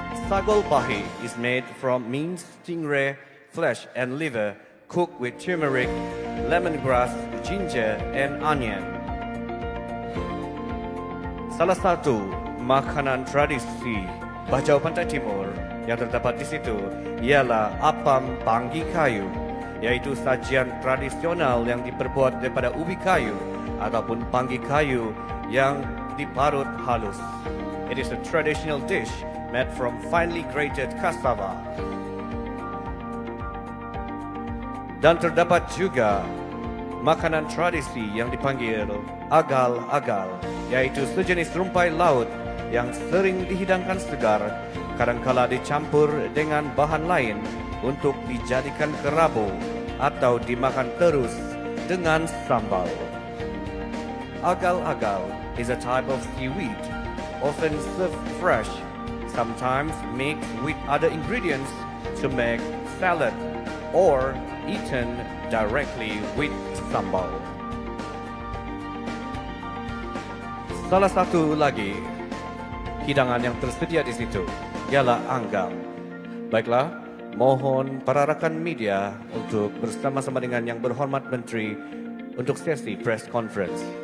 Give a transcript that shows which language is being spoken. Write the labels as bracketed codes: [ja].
[en] Sagol pahi is made from minced stingray, flesh and liver, cooked with turmeric, lemongrass, ginger, and onion. [ms] Salah satu makanan tradisi Bajau Pantai Timur yang terdapat di situ ialah apam panggi kayu, iaitu sajian tradisional yang diperbuat daripada ubi kayu ataupun panggi kayu yang diparut halus. [en] It is a traditional dish made from finely grated cassava. [ms] Dan terdapat juga makanan tradisi yang dipanggil agal-agal, iaitu sejenis rumpai laut yang sering dihidangkan segar, kadangkala dicampur dengan bahan lain untuk dijadikan kerabu atau dimakan terus dengan sambal. [en] Agal-agal is a type of seaweed, often served fresh, sometimes mixed with other ingredients to make salad or eaten directly with sambal. [ms] Salah satu lagi hidangan yang tersedia di situ ialah anggang. Baiklah, mohon para rakan media untuk bersama-sama dengan Yang Berhormat Menteri untuk sesi press conference.